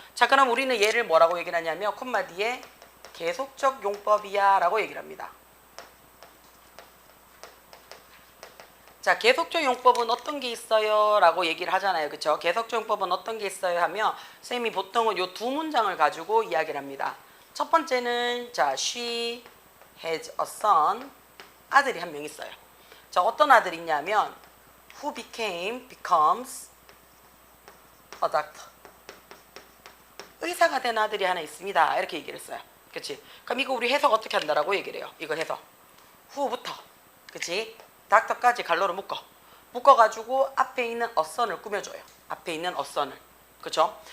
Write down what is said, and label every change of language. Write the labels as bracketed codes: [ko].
[ko] 자, 그럼 우리는 얘를 뭐라고 얘기를 하냐면 콤마 뒤에 계속적 용법이야 라고 얘기를 합니다. 자, 계속적 용법은 어떤 게 있어요? 라고 얘기를 하잖아요. 그쵸? 계속적 용법은 어떤 게 있어요? 하면 쌤이 보통은 요 두 문장을 가지고 이야기를 합니다. 첫 번째는 자, [en] she has a son. [ko] 아들이 한 명 있어요. 자, 어떤 아들이 있냐면 [en] who becomes a doctor. [ko] 의사가 된 아들이 하나 있습니다. 이렇게 얘기를 했어요. 그치? 그럼 이거 우리 해석 어떻게 한다라고 얘기를 해요. 이거 해석. who부터, 그치? 닥터까지 갈로로 묶어가지고 앞에 있는 a son을 꾸며줘요. 앞에 있는 a son을. 그쵸?